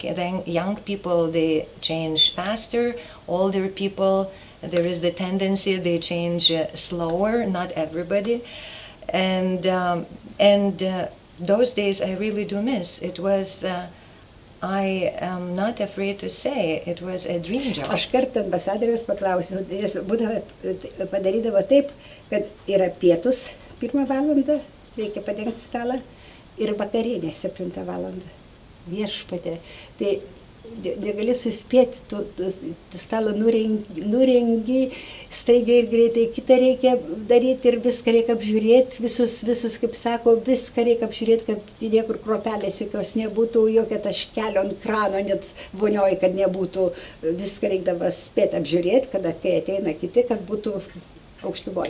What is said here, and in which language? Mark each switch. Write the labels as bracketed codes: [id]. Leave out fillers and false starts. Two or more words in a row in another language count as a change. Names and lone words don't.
[en] Then young people, they change faster. Older people, there is the tendency they change slower. Not everybody, and those days I really do miss. It was. I am not afraid to say it was a dream job. [lt] Aš kartą ambasadoriaus paklausiau, jis padarydavo taip, kad yra pietus 1 valandą, reikia padengti stalą, ir vakarienė 7 valandą. Viešpatie. Tai negali suspėti, tu stalą nurengi, staigiai ir greitai, kitą reikia daryti ir viską reikia apžiūrėti, visus, kaip sako, viską reikia apžiūrėti, kad niekur kruopelės jokios nebūtų, jokio taškelio ant krano, net vonioji, kad nebūtų, viską reikdavo spėti apžiūrėti, kada kai ateina kiti, kad būtų aukštuboji.